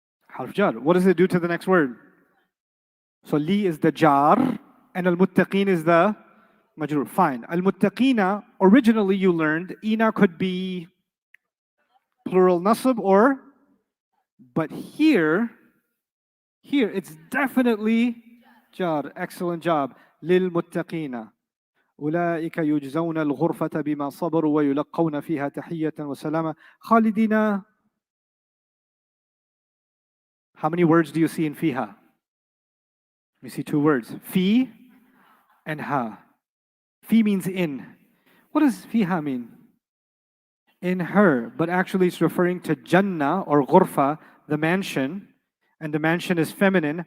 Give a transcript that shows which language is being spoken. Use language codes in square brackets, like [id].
[en] Harf of Jarr. What does it do to the next word? So li is the jar and al-muttaqin is the majroor. Fine. Al-muttaqina, originally you learned, ina could be plural nasb or, but here it's definitely jar. Excellent job. Lil muttaqina. [ar] أولئك يجزون الغرفة بما صبروا ويلقون فيها تحية وسلاما خالدين. [en] How many words do you see in fiha? You see 2 words. Fi and ha. Fi means in. What does fiha mean? in her, but actually it's referring to Jannah or Ghurfa, the mansion, and the mansion is feminine.